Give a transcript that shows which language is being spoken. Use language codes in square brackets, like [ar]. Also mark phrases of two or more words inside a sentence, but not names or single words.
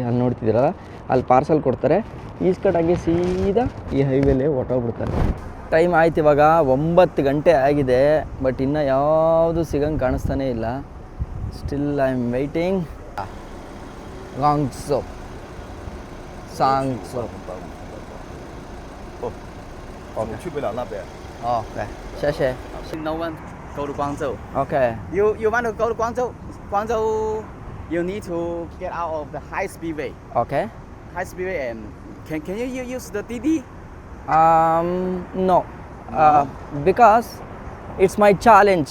[kn] ಅಲ್ಲಿ ನೋಡ್ತಿದ್ದೀರಲ್ಲ, ಅಲ್ಲಿ ಪಾರ್ಸಲ್ ಕೊಡ್ತಾರೆ, ಈಸ್ಕೊಂಡಂಗೆ ಸೀದಾ ಈ ಹೈವೇಲೇ ಹೊಟ್ಟೋಗ್ಬಿಡ್ತಾರೆ. ಟೈಮ್ ಆಯ್ತು, ಇವಾಗ 9 ಗಂಟೆ ಆಗಿದೆ. ಬಟ್ ಇನ್ನೂ ಯಾವುದು ಸಿಗಂಗೆ ಕಾಣಿಸ್ತಾನೇ ಇಲ್ಲ. [en] Still I am waiting. Gangso Sangso. [zh] 去不了那边。 OK， 谢谢。 [en] No one go to Guangzhou. OK， You want to go to Guangzhou? Guangzou, you need to get out of the high speedway. OK。 High speedway, and can you use the Didi? No. Because it's my challenge